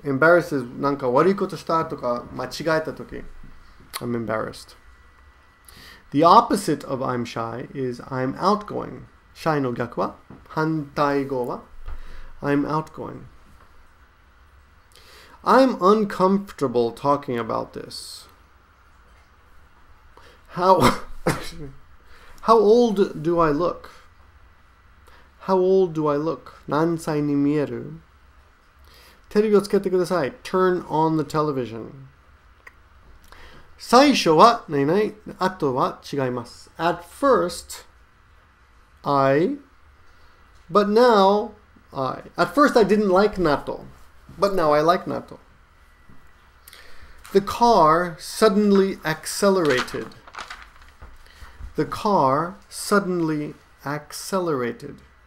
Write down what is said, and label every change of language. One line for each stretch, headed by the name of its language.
English: Embarrassed is
Japanese: なんか悪いことしたとか間違えたとき.
English: I'm embarrassed. The opposite of I'm shy is I'm outgoing.
Japanese: Shy の逆は反対語は
English: I'm outgoing. I'm uncomfortable talking about this. How old do I look? How old do I look?
Japanese: 何歳に見える? テレビをつけてください.
English: Turn on the television.
Japanese: 最初は何々、あとは違います.
English: At first, but now At first I didn't like natto, but now I like natto. The car suddenly accelerated. The car suddenly accelerated.